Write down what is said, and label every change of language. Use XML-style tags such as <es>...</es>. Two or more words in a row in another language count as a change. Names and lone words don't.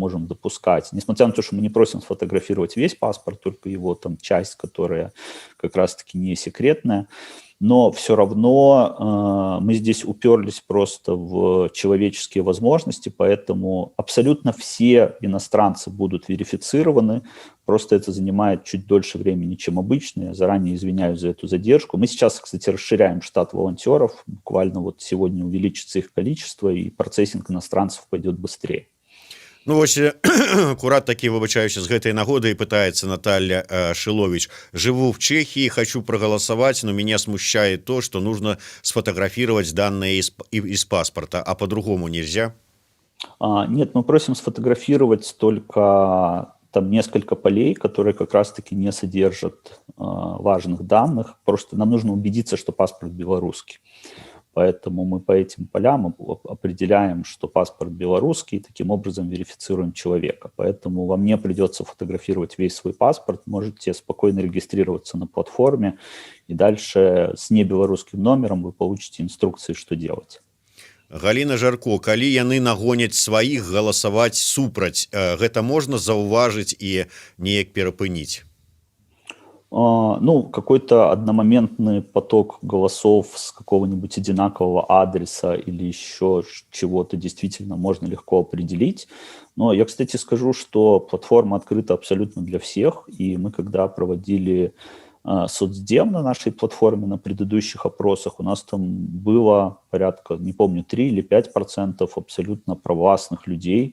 <ru>можем допускать, несмотря на то, что мы не просим сфотографировать весь паспорт, только его там часть, которая как раз-таки не секретная, но все равно мы здесь уперлись просто в человеческие возможности, поэтому абсолютно все иностранцы будут верифицированы, просто это занимает чуть дольше времени, чем обычно, я заранее извиняюсь за эту задержку. Мы сейчас, кстати, расширяем штат волонтеров, буквально вот сегодня увеличится их количество, и процессинг иностранцев пойдет быстрее.</ru> <be>Ну вось акурат такі, выбачаюся, з гэтай нагоды пытается Наталья Шилович.</be> <ru>Живу в Чехии, хочу проголосовать, но меня смущает то, что нужно сфотографировать данные из паспорта, а по-другому нельзя? Нет, мы просим сфотографировать только там несколько полей, которые как раз-таки не содержат важных данных. Просто нам нужно убедиться, что паспорт белорусский. Поэтому мы по этим полям определяем, что паспорт белорусский, и таким образом верифицируем человека. Поэтому вам не придется фотографировать весь свой паспорт, можете спокойно регистрироваться на платформе, и дальше с небелорусским номером вы получите инструкции, что делать.</ru> <be>Галина Жарко, калі яны нагоняць сваіх галасаваць супраць, гэта можна заўважыць і неяк перапыніць?</be> <ru>Ну, какой-то одномоментный поток голосов с какого-нибудь одинакового адреса или еще чего-то действительно можно легко определить. Но я, кстати, скажу, что платформа открыта абсолютно для всех, и мы, когда проводили соцдем на нашей платформе на предыдущих опросах, у нас там было порядка, не помню, 3 или 5% абсолютно провластных людей.</ru>